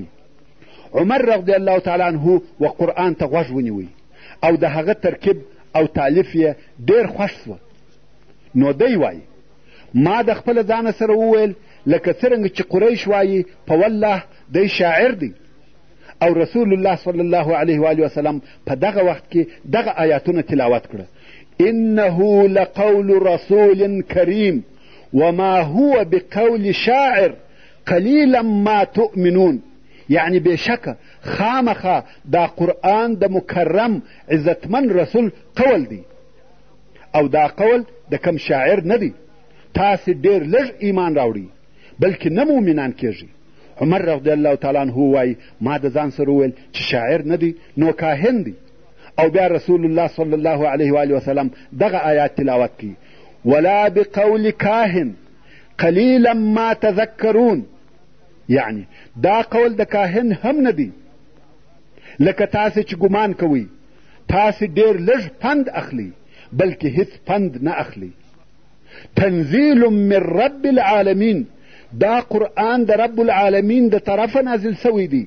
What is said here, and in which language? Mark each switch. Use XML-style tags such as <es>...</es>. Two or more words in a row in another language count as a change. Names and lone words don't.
<ps>عمر</ps> <ar>رضی الله تعالی عنه</ar> <ps>و قرآن ته غوږ ونیوی او د هغه ترکیب او تالیف یې ډېر خوښ سوه. نو دی وایي ما د خپله ځانه سره وویل لکه څرنګه چې قریش وایي په والله دی شاعر دی. او رسول الله</ps> <ar>صلی الله علیه و آله وسلم</ar> <ps>په دغه وخت کې دغه آیاتونه تلاوت کړه:</ps> <ar>انه لقول رسول کریم وما هو بقول شاعر قلیلا ما تؤمنون.</ar> <ps>یعنی بېشکه خامخا دا قرآن د مکرم عزتمن رسول قول دی او دا قول د کم شاعر نه دی. تاسې ډېر لږ ایمان راوړي بلکې نه مؤمنان کېږي. عمر</ps> <ar>رضی الله تعالی عنه</ar> <ps>وایي ما د ځان سره وویل چې شاعر نه دی نو کاهن دی. او بیا رسول الله</ps> <ar>صلی الله علیه و آله وسلم</ar> <ps>دغه آیات تلاوت کړي:</ps> <ar>ولا بقول کاهن قلیلا ما تذکرون.</ar> <ps>یعنی دا قول د کاهن هم نه دی لکه تاسې چې ګمان کوئ تاسې ډېر لږ پند اخلي بلکې هیڅ پند نه اخلي.</ps> <ar>تنزیل من رب العالمین،</ar> <ps>دا قرآن د رب العالمین د طرفه نازل سوی دی.</ps>